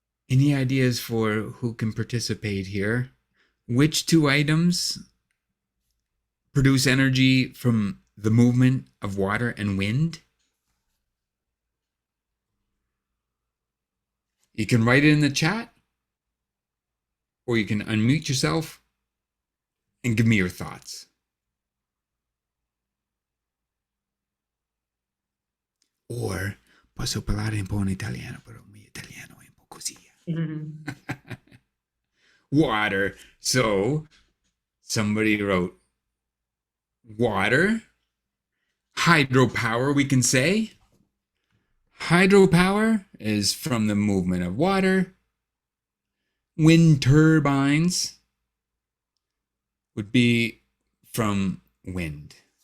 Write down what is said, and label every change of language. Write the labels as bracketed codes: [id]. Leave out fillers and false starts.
[en] Any ideas for who can participate here? Which two items produce energy from the movement of water and wind? You can write it in the chat, or you can unmute yourself and give me your thoughts. [it] Or posso parlare un po' in italiano, però il mio italiano è un po' così. [en] Water. So somebody wrote water. Hydropower, we can say. Hydropower is from the movement of water. Wind turbines would be from wind.